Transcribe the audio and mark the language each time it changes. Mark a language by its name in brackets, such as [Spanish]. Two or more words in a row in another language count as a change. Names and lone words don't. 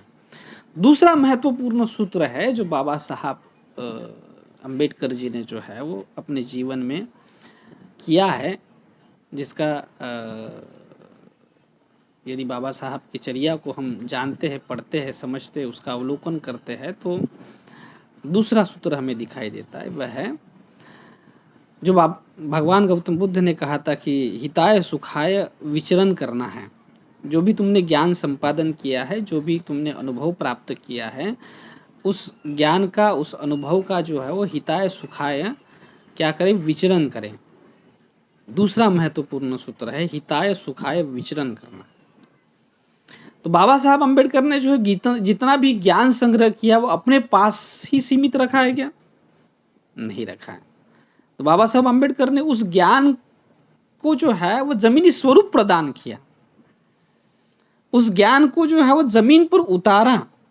[Hindi] दूसरा महत्वपूर्ण सूत्र है जो बाबा साहब अंबेडकर जी ने जो है वो अपने जीवन में किया है, जिसका यदि बाबा साहब की चर्या को हम जानते हैं, पढ़ते हैं, समझते हैं, उसका अवलोकन करते हैं, तो दूसरा सूत्र हमें दिखाई देता है। वह है जो भगवान गौतम बुद्ध ने कहा था कि [Pali] हिताय सुखाय [Hindi] विचरण करना है। जो भी तुमने ज्ञान संपादन किया है, जो भी तुमने अनुभव प्राप्त किया है, उस ज्ञान का, उस अनुभव का जो है वो [Pali] हिताय सुखाय [Hindi] क्या करें, विचरण करें। दूसरा महत्वपूर्ण सूत्र है [Pali] हिताय सुखाय [Hindi] विचरण करना। तो बाबा साहब अंबेडकर ने जो है जितना भी ज्ञान संग्रह किया वो अपने पास ही सीमित रखा है क्या? नहीं रखा है। तो बाबा साहब अंबेडकर ने उस ज्ञान को जो है वो जमीनी स्वरूप प्रदान किया, उस ज्ञान को जो है वो जमीन पर उतारा।